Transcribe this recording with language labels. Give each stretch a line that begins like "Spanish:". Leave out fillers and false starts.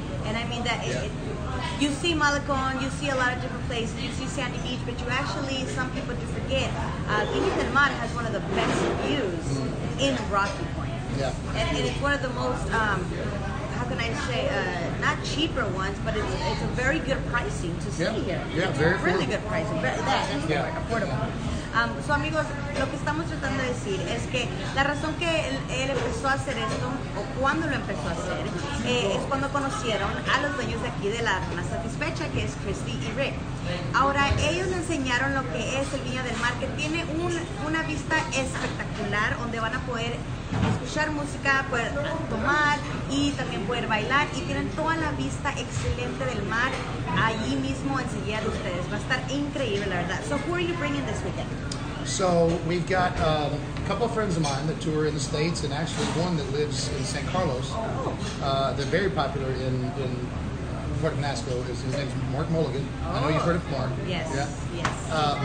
English: And I mean that you see Malecon, you see a lot of different places, you see Sandy Beach, but you actually, some people do forget, Vina Del Mar has one of the best views in Rocky Point. Yeah. And it's one of the most, how can I say, not cheaper ones, but it's a very good pricing to see here. Yeah, it's very really affordable. Good pricing. That's the word, affordable.
Spanish: So amigos, lo que estamos tratando de decir es que la razón que él empezó a hacer esto, o cuando lo empezó a hacer, es cuando conocieron a los dueños de aquí de la Rana Satisfecha, que es Christy y Rick. Ahora, ellos le enseñaron lo que es el Viña del Mar, que tiene una vista espectacular, donde van a poder escuchar música, poder tomar y también poder bailar, y tienen toda la vista excelente del mar allí mismo enseguida de ustedes. Va a estar increíble, la verdad.
English: So who are you bringing this weekend? So we've got a couple of friends of mine that tour in the States, and actually one that lives in San Carlos. They're very popular in Puerto Penasco. His name's Mark Mulligan. I know you've heard of Mark. Yes. Yeah. Yes.